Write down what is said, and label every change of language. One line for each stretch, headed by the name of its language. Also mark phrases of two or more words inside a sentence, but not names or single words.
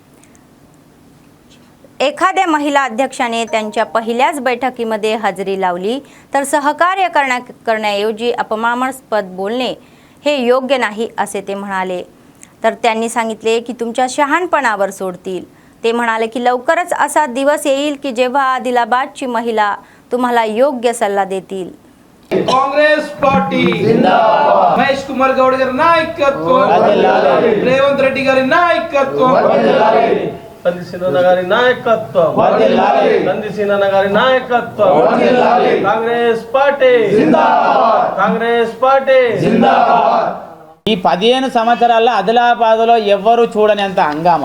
Marathi: एखाद्या महिला अध्यक्षाने त्यांच्या पहिल्याच बैठकीमध्ये हजेरी लावली तर सहकार्य करण्याऐवजी अपमानास्पद बोलणे हे योग्य नाही, असे ते म्हणाले. तर त्यांनी सांगितले की तुमच्या शहाणपणावर सोडतील. ते म्हणाले की लवकरच असा दिवस येईल की जेव्हा आदिलाबादची महिला तुम्हाला योग्य सल्ला देतील.
Telugu: కాంగ్రెస్ పార్టీ జిందాబాద్. మహేష్ కుమార్ గౌడ్ గారి నాయకత్వం, రేవంత్ రెడ్డి గారి నాయకత్వం, నందిసేన గారి నాయకత్వం, నందిసేన గారి నాయకత్వం, కాంగ్రెస్ పార్టీ జిందాబాద్, కాంగ్రెస్ పార్టీ జిందాబాద్. ఈ 15 సంవత్సరాల్లో ఆదిలాబాద్లో ఎవ్వరూ చూడనంత హంగామా.